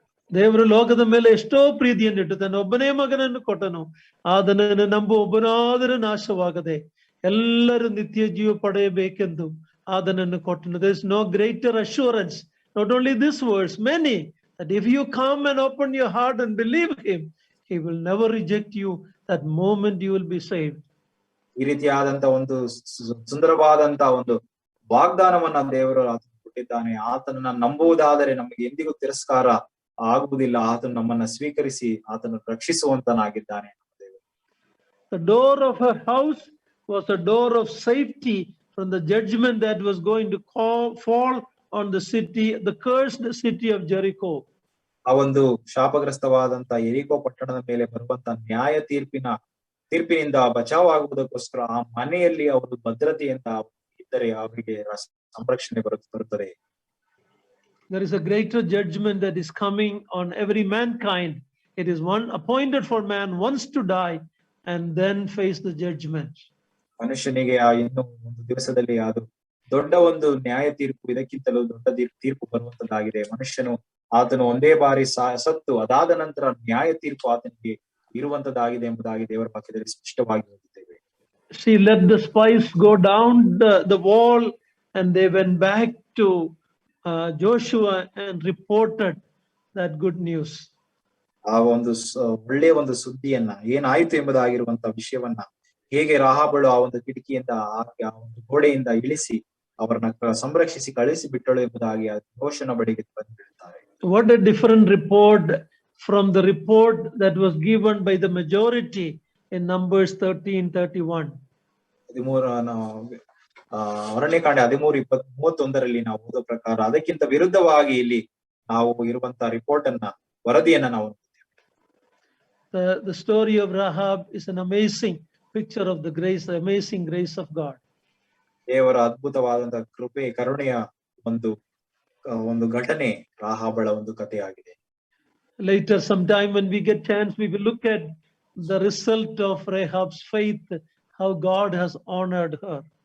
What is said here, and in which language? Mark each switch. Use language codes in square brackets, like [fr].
[kn] ದೇವರು ಲೋಕದ ಮೇಲೆ ಎಷ್ಟೋ ಪ್ರೀತಿಯನ್ನಿಟ್ಟು ತನ್ನ ಒಬ್ಬನೇ ಮಗನನ್ನು ಕೊಟ್ಟನು, ಆದನನ್ನು ನಂಬುವ ಒಬ್ಬನಾದರೂ ನಾಶವಾಗದೆ ಎಲ್ಲರೂ ನಿತ್ಯ ಜೀವ ಪಡೆಯಬೇಕೆಂದು ಆದನನ್ನು ಕೊಟ್ಟನು. [en] There is no greater assurance, not only this verse, many, that if you come and open your heart and believe him, he will never reject you. That moment you will be saved. [kn] ಈ ರೀತಿಯಾದಂತ ಒಂದು ಸುಂದರವಾದಂತ ಒಂದು ವಾಗ್ದಾನವನ್ನ ದೇವರು ಕೊಟ್ಟಿದ್ದಾನೆ. ಆತನನ್ನ ನಂಬುವುದಾದರೆ ನಮಗೆ ಎಂದಿಗೂ ತಿರಸ್ಕಾರ ಆಗುವುದಿಲ್ಲ. ಆತನು ನಮ್ಮನ್ನ ಸ್ವೀಕರಿಸಿ ಆತನು ರಕ್ಷಿಸುವಂತನಾಗಿದ್ದಾನೆ. [en] The door of her house was a door of safety from the judgment that was going to fall on the city, the cursed city of Jericho. [kn] ಆ ಒಂದು ಶಾಪಗ್ರಸ್ತವಾದಂತ ಯೆರಿಕೋ ಪಟ್ಟಣದ ಮೇಲೆ ಬರುವಂತ ನ್ಯಾಯ ತೀರ್ಪಿನಿಂದ ಬಚಾವಾಗುವುದಕ್ಕೋಸ್ಕರ ಆ ಮನೆಯಲ್ಲಿ ಅವರು ಭದ್ರತೆಯಿಂದ ಇದ್ದರೆ ಅವರಿಗೆ ಸಂರಕ್ಷಣೆ ಬರುತ್ತದೆ. [en] There is a greater judgment that is coming on every mankind. It is one appointed for man once to die and then face the judgment. [kn] ಮನುಷ್ಯನಿಗೆ ಇನ್ನು ಒಂದು ದಿವಸದಲ್ಲಿ ಅದು ದೊಡ್ಡ ಒಂದು ನ್ಯಾಯ ತೀರ್ಪು, ಇದಕ್ಕಿಂತಲೂ ದೊಡ್ಡ ತೀರ್ಪು ಬರುವಂತದ್ದಾಗಿದೆ. ಮನುಷ್ಯನು ಆತನು ಒಂದೇ ಬಾರಿ ಸತ್ತು ಅದಾದ ನಂತರ ನ್ಯಾಯ ತೀರ್ಪು ಆತನಿಗೆ ಇರುವಂತದ್ದಾಗಿದೆ ಎಂಬುದಾಗಿ ದೇವರ ವಾಕ್ಯದಲ್ಲಿ ಸ್ಪಷ್ಟವಾಗಿ ಓದುತ್ತೇವೆ. [en] She let the spies go down the wall and they went back to Joshua and reported that good news. [kn] ಆ ಒಂದು ಒಳ್ಳೆಯ ಒಂದು ಸುದ್ದಿಯನ್ನ ಏನಾಯ್ತು ಎಂಬುದಾಗಿರುವಂತ ವಿಷಯವನ್ನ ಹೇಗೆ ರಾಹಾಬಳು ಆ ಒಂದು ಕಿಟಕಿಯಿಂದ ಆ ಒಂದು ಗೋಡೆಯಿಂದ ಇಳಿಸಿ ಅವರನ್ನ ಸಂರಕ್ಷಿಸಿ ಕಳಿಸಿ ಬಿಟ್ಟಳು ಎಂಬುದಾಗಿ ಯೋಷನ ಬಳಿಗೆ ಬಂದು ಹೇಳ್ತಾರೆ. [en] What a different report from the report that was given by the majority in Numbers 13:31. [kn] 13:31 ನಾವು ಓದೋ ಪ್ರಕಾರ ಅದಕ್ಕಿಂತ ವಿರುದ್ಧವಾಗಿ ಇಲ್ಲಿ ನಾವು ಇರುವಂತ ರಿಪೋರ್ಟ್ ಅನ್ನ ವರದಿಯನ್ನ ನಾವು [en] The story of Rahab is an amazing picture of the grace, the amazing grace of God. [kn] ದೇವರ ಅದ್ಭುತವಾದಂತ ಕೃಪೆ ಕರುಣೆಯ ಒಂದು ಘಟನೆ ರಾಹಾಬಳ ಒಂದು ಕಥೆಯಾಗಿದೆ. [en] Later sometime when we get chance we will look at the result of Rahab's faith, how God has honored her.